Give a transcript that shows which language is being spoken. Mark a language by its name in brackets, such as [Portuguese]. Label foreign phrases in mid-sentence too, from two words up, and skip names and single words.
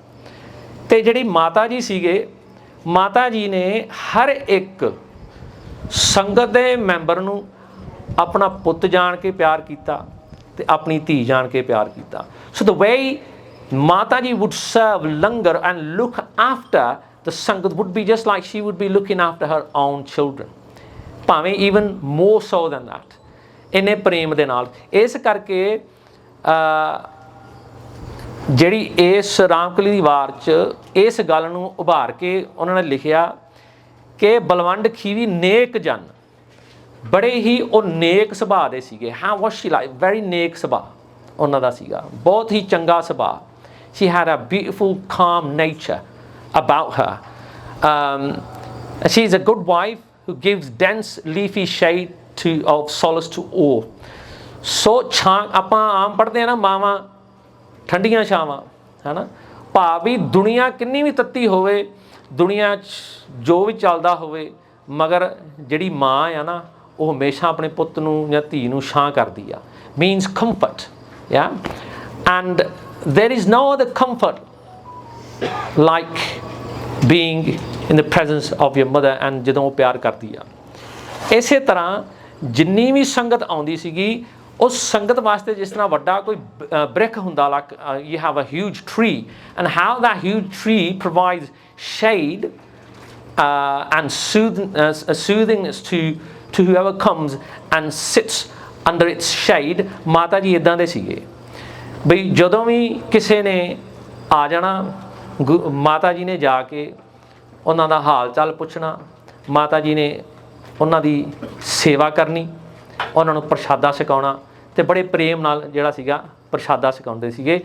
[Punjabi] ਅਤੇ ਜਿਹੜੀ ਮਾਤਾ ਜੀ ਸੀਗੇ, ਮਾਤਾ ਜੀ ਨੇ ਹਰ ਇੱਕ ਸੰਗਤ ਦੇ ਮੈਂਬਰ ਨੂੰ ਆਪਣਾ ਪੁੱਤ ਜਾਣ ਕੇ ਪਿਆਰ ਕੀਤਾ ਅਤੇ ਆਪਣੀ ਧੀ ਜਾਣ ਕੇ ਪਿਆਰ ਕੀਤਾ। [English] so the way [Punjabi] ਮਾਤਾ ਜੀ [English] would serve langar and look after the sangat would be just like she would be looking after her own children, ਭਾਵੇਂ even more so than that, [Punjabi] ਇੰਨੇ ਪ੍ਰੇਮ ਦੇ ਨਾਲ। ਇਸ ਕਰਕੇ ਜਿਹੜੀ ਇਸ ਰਾਮਕਲੀ ਦੀ ਵਾਰ 'ਚ ਇਸ ਗੱਲ ਨੂੰ ਉਭਾਰ ਕੇ ਉਹਨਾਂ ਨੇ ਲਿਖਿਆ ਕਿ ਬਲਵੰਡ ਖੀਵੀ ਨੇਕ ਜਨ, ਬੜੇ ਹੀ ਉਹ ਨੇਕ ਸੁਭਾਅ ਦੇ ਸੀਗੇ। ਹਾਂ [English] was she like very [Punjabi] ਨੇਕ ਸੁਭਾਅ ਉਹਨਾਂ ਦਾ ਸੀਗਾ, ਬਹੁਤ ਹੀ ਚੰਗਾ ਸੁਭਾਅ। [English] She had a beautiful calm nature about her. She is a good wife who gives dense leafy shade of solace to all. [Punjabi] ਸੋ ਛਾਂ ਆਪਾਂ ਆਮ ਪੜ੍ਹਦੇ ਹਾਂ ਨਾ, ਮਾਵਾਂ ਠੰਡੀਆਂ ਛਾਵਾਂ, ਹੈ ਨਾ, ਭਾਵ ਵੀ ਦੁਨੀਆ ਕਿੰਨੀ ਵੀ ਤੱਤੀ ਹੋਵੇ, ਦੁਨੀਆ 'ਚ ਜੋ ਵੀ ਚੱਲਦਾ ਹੋਵੇ, ਮਗਰ ਜਿਹੜੀ ਮਾਂ ਆ ਨਾ ਉਹ ਹਮੇਸ਼ਾ ਆਪਣੇ ਪੁੱਤ ਨੂੰ ਜਾਂ ਧੀ ਨੂੰ ਛਾਂ ਕਰਦੀ ਆ, [English] means comfort. ਐਂਡ there is no other comfort like being in the presence of your mother, and [Punjabi] ਜਦੋਂ ਉਹ ਪਿਆਰ ਕਰਦੀ ਆ। ਇਸੇ ਤਰ੍ਹਾਂ ਜਿੰਨੀ ਵੀ ਸੰਗਤ ਆਉਂਦੀ ਸੀਗੀ, ਉਸ ਸੰਗਤ ਵਾਸਤੇ ਜਿਸ ਤਰ੍ਹਾਂ ਵੱਡਾ ਕੋਈ ਬ੍ਰਿਕ ਹੁੰਦਾ, [English] like you have a huge tree, and how that huge tree provides shade and soothingness to whoever comes and sits under its shade। [Punjabi] ਮਾਤਾ ਜੀ ਇੱਦਾਂ ਦੇ ਸੀਗੇ ਬਈ ਜਦੋਂ ਵੀ ਕਿਸੇ ਨੇ ਆ ਜਾਣਾ, ਮਾਤਾ ਜੀ ਨੇ ਜਾ ਕੇ ਉਹਨਾਂ ਦਾ ਹਾਲ ਚਾਲ ਪੁੱਛਣਾ, ਮਾਤਾ ਜੀ ਨੇ ਉਹਨਾਂ ਦੀ ਸੇਵਾ ਕਰਨੀ, ਉਹਨਾਂ ਨੂੰ ਪ੍ਰਸ਼ਾਦਾ ਛਕਾਉਣਾ, ਅਤੇ ਬੜੇ ਪ੍ਰੇਮ ਨਾਲ ਜਿਹੜਾ ਸੀਗਾ ਪ੍ਰਸ਼ਾਦਾ ਛਕਾਉਂਦੇ ਸੀਗੇ।